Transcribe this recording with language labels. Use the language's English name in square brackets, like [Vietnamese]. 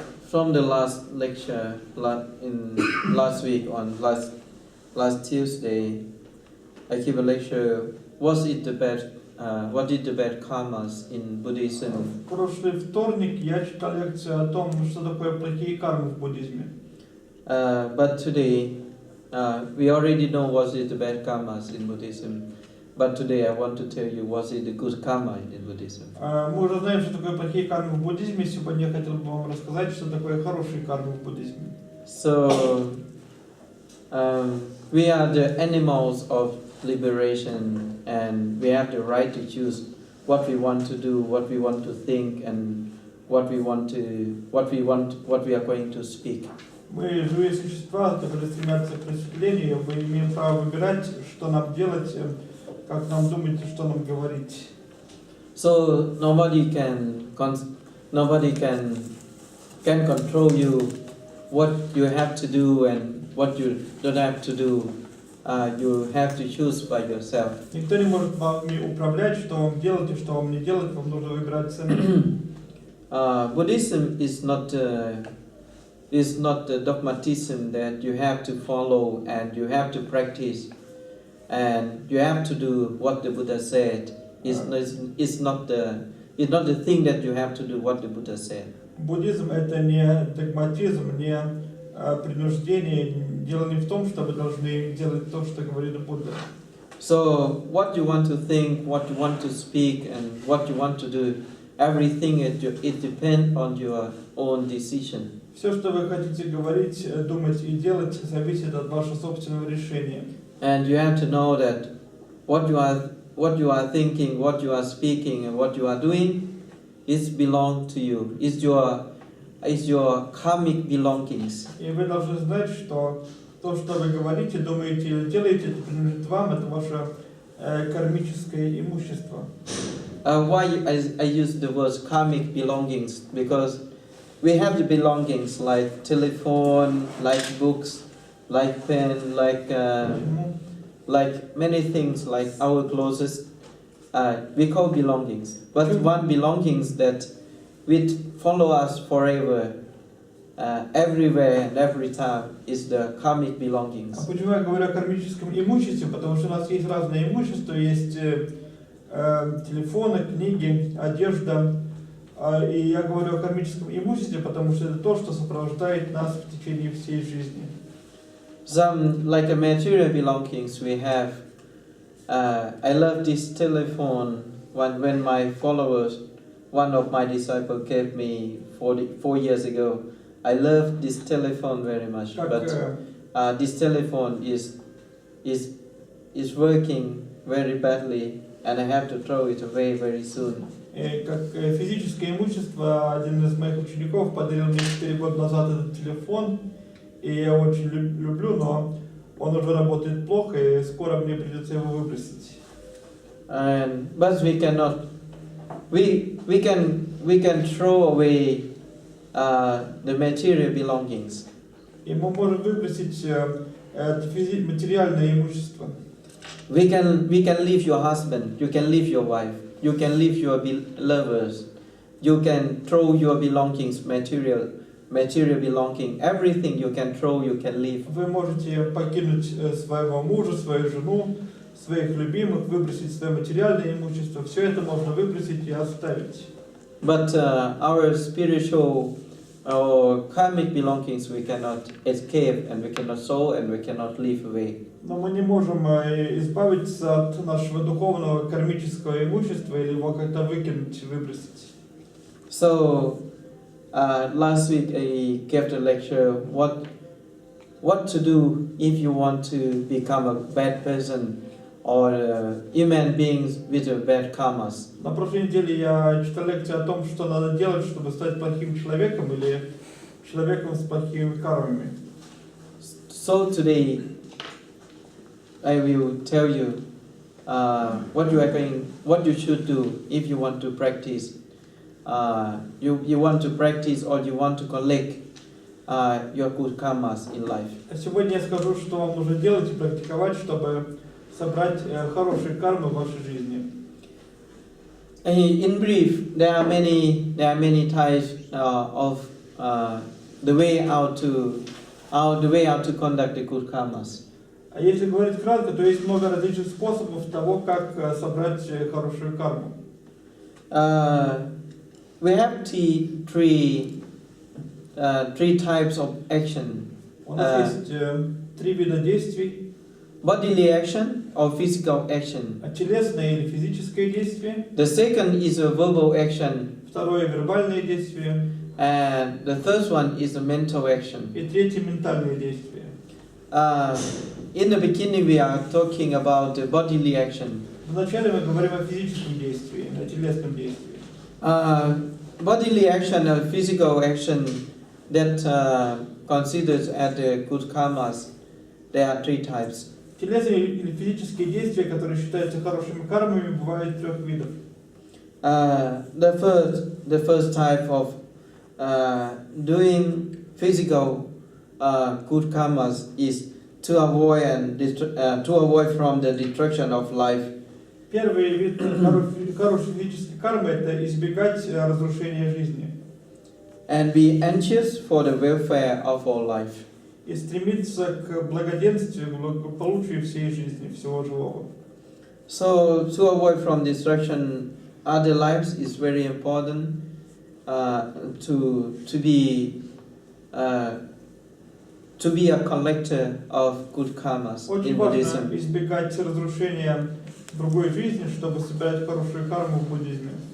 [English] From the last lecture last week on last Tuesday, I gave a lecture. What is the bad karmas in Buddhism? [Russian] В прошлый вторник я читал лекцию о том, что такое плохие кармы в буддизме. [English] But today, we already know what is the bad karmas in Buddhism. But today I want to tell you what is the good karma in Buddhism. [Russian] Мы уже знаем, что такое плохие кармы в буддизме. Сегодня я хотел бы вам рассказать, что такое хорошие кармы в буддизме. [English] So, we are the animals of liberation, and we have the right to choose what we want to do, what we want to think, and what we are going to speak. [Russian] Мы живые существа, которые стремятся к просветлению, мы имеем право выбирать, что нам делать, как нам думать и что нам говорить. [English] So nobody can control you what you have to do and what you don't have to do. You have to choose by yourself. [Russian] Никто не может вами управлять, что вам делать и что вам не делать, вам нужно выбирать сами. [English] Buddhism is not the dogmatism that you have to follow and you have to practice and you have to do what the Buddha said. It's not the thing that you have to do what the Buddha said. [Russian] Буддизм это не догматизм, не принуждение. Дело не в том, что вы должны делать то, что говорит Будда. [English] So what you want to think, what you want to speak, and what you want to do, everything it depends on your own decision. [Russian] Все, что вы хотите говорить, думать и делать, зависит от вашего собственного решения. [English] And you have to know that what you are thinking, what you are speaking, and what you are doing, is belong to you. Is your karmic belongings. [Russian] И вы должны знать, что то, что вы говорите, думаете или делаете, это принадлежит вам, это ваше кармическое имущество. [English] Why I use the word karmic belongings? Because we have the belongings like telephone, like books, like pen, like many things, like our clothes. We call belongings. But one belongings that will follow us forever, everywhere and every time, is the karmic belongings. [Russian] А почему я говорю о кармическом имуществе? Потому что у нас есть разное имущество, есть телефоны, книги, одежда. И я говорю о кармическом имуществе, потому что это то, что сопровождает нас в течение всей жизни. [English] some like a material belongings we have. I love this telephone. When my followers, one of my disciples gave me 4 years ago. I love this telephone very much, but this telephone is working very badly, and I have to throw it away very soon. [Russian] Как физическое имущество, один из моих учеников подарил мне 4 года назад этот телефон, и я очень люблю, но он уже работает плохо, и скоро мне придется его выбросить. [English] But we cannot. We can throw away the material belongings. [Russian] И мы можем выбросить это материальное имущество. [English] We can leave your husband. You can leave your wife. You can leave your lovers. You can throw your belongings, material belonging. Everything you can throw, you can leave. [Russian] Вы можете покинуть своего мужа, свою жену, своих любимых, выбросить свое материальное имущество. Все это можно выбросить и оставить. [English] But our spiritual or karmic belongings we cannot escape, and we cannot throw, and we cannot leave away. [Russian] Но мы не можем избавиться от нашего духовного кармического имущества или его как-то выкинуть, выбросить. [English] So last week I gave the lecture what to do if you want to become a bad person or human beings with a bad karmas. [Russian] На прошлой неделе я читал лекцию о том, что надо делать, чтобы стать плохим человеком или человеком с плохими кармами. [English] So today I will tell you what you should do if you want to practice. You want to practice or you want to collect your good karmas in life. [Russian] Сегодня я скажу, что вам нужно делать и практиковать, чтобы собрать хорошие кармы в вашей жизни. [English] In brief, there are many types of the way how to conduct the good karmas. [Russian] А если говорить кратко, то есть много различных способов того, как собрать хорошую карму. [English] We have three types of action. [Russian] У нас есть 3 вида действий. [English] Bodily action or physical action. [Russian] Телесное или физическое действие. [English] The second is a verbal action. [Russian] Второе вербальное действие. [English] And the third one is a mental action. [Russian] И третье ментальное действие. [English] In the beginning, we are talking about the bodily action. [Russian] Вначале мы говорим о физическом действии, о телесном действии. [English] Bodily action or physical action that considers as the good karmas, there are 3 types. [Russian] Телесные или физические действия, которые считаются хорошими кармами, бывают 3 видов. [English] The first type of doing physical good karmas is to avoid from the destruction of life. [Russian] Первый вид хорошей физической кармы – это избегать разрушения жизни. [English] And be anxious for the welfare of all life. [Russian] И стремиться к благоденствию, к благополучию всей жизни, всего живого. [English] So to avoid from destruction other lives is very important. To be a collector of good karmas in Buddhism. [Russian] Очень важно избегать разрушения другой жизни, чтобы собирать хорошую карму в буддизме.